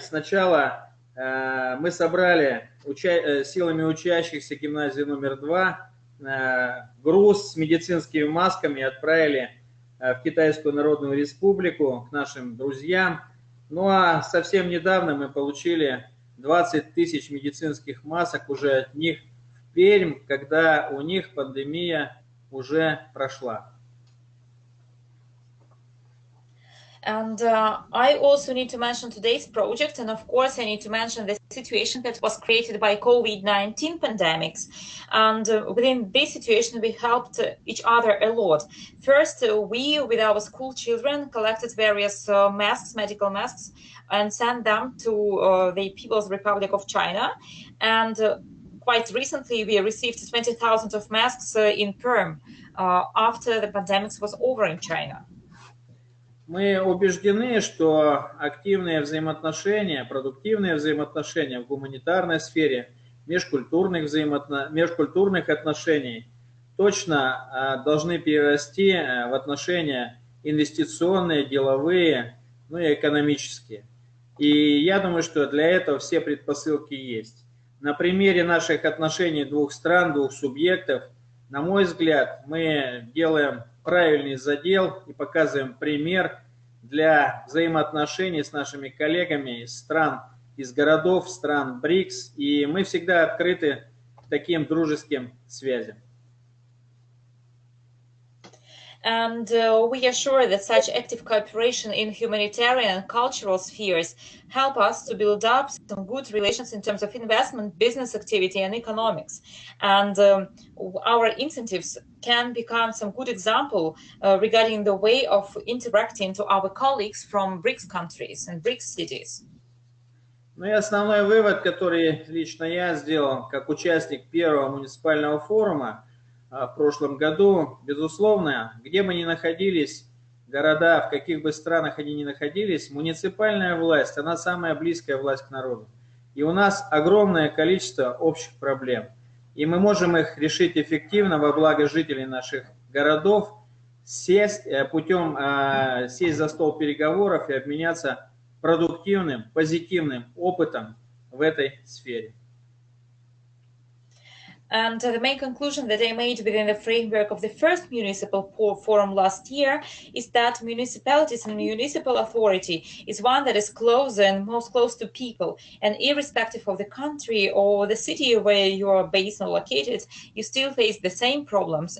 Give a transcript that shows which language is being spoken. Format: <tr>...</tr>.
<ru>Сначала мы собрали силами учащихся гимназии номер 2 груз с медицинскими масками и отправили в Китайскую Народную Республику к нашим друзьям. Ну а совсем недавно мы получили 20 тысяч медицинских масок уже от них в Пермь, когда у них пандемия уже прошла.</ru> <en>And I also need to mention today's project, and of course I need to mention the situation that was created by COVID-19 pandemics. And within this situation we helped each other a lot. First, we with our school children collected various masks, medical masks, and sent them to the People's Republic of China. And quite recently we received 20,000 of masks in Perm after the pandemic was over in China.</en> <ru>Мы убеждены, что активные взаимоотношения, продуктивные взаимоотношения в гуманитарной сфере, межкультурных отношений точно должны перерасти в отношения инвестиционные, деловые, ну и экономические. И я думаю, что для этого все предпосылки есть. На примере наших отношений двух стран, двух субъектов, на мой взгляд, мы делаем правильный задел и показываем пример для взаимоотношений с нашими коллегами из стран, из городов, стран БРИКС, и мы всегда открыты к таким дружеским связям.</ru> <en>And we are sure that such active cooperation in humanitarian and cultural spheres help us to build up some good relations in terms of investment, business activity, and economics. And our incentives can become some good example regarding the way of interacting to our colleagues from BRICS countries and BRICS cities.</en> <ru>Ну и основной вывод, который лично я сделал как участник первого муниципального форума в прошлом году, безусловно, где бы ни находились города, в каких бы странах они ни находились, муниципальная власть, она самая близкая власть к народу. И у нас огромное количество общих проблем. И мы можем их решить эффективно во благо жителей наших городов, сесть за стол переговоров и обменяться продуктивным, позитивным опытом в этой сфере.</ru> <en>And the main conclusion that I made within the framework of the first municipal forum last year is that municipalities and municipal authority is one that is closer and most close to people. And irrespective of the country or the city where you are based or located, you still face the same problems.</en>